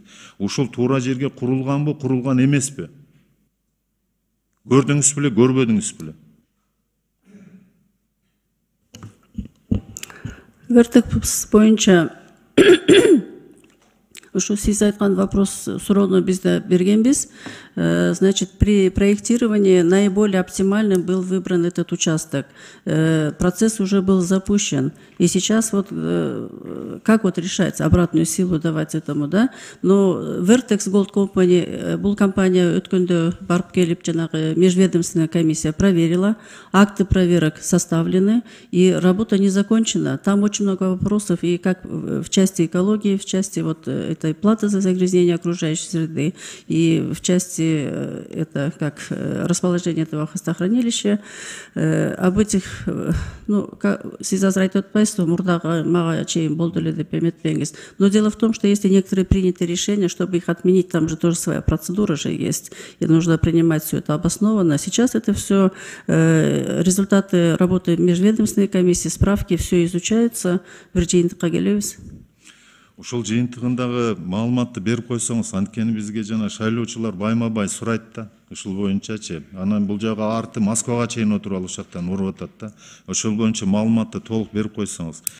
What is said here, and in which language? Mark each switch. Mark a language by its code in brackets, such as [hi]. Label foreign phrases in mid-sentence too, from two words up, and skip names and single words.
[ky] Ушул туура жерге курулганбы, курулган эмеспи? Көрдүңүз беле, көрбөдүңүз беле? Vertex боюнча ушу сиз айткан вопрос суроону биз да бергенбиз. [ru] Значит, при проектировании наиболее оптимальным был выбран этот участок. Процесс уже был запущен. И сейчас вот как вот решается обратную силу давать этому, да? Но Vertex Gold Company, [ky] бул компания өткөндө барып келип, жанагы [ru] межведомственная комиссия проверила, акты проверок составлены, и работа не закончена. Там очень много вопросов, и как в части экологии, в части вот этой платы за загрязнение окружающей среды, и в части это как расположение этого хвостохранилища. Об этих, ну, [ky] сиз азыр айтып атпайсызбы, мурдагы мага чейин болду эле деп эметпеңиз. [ru] Но дело в том, что если некоторые приняты решения, чтобы их отменить, там же тоже своя процедура же есть, и нужно принимать все это обоснованно. Сейчас это все результаты работы межведомственной комиссии, справки, все изучается. [ky] Бир жыйынтыкка келебиз. Ошол жыйынтыгындагы маалыматты берип койсоңуз, анткени бизге жана шайлоочулар байма-бай сурайт да, ушул боюнчачы. Анан бул жагы арты Москвага чейин отуруп алып ушактан уруп атат да. Ошол боюнча маалыматты толук берип койсоңуз.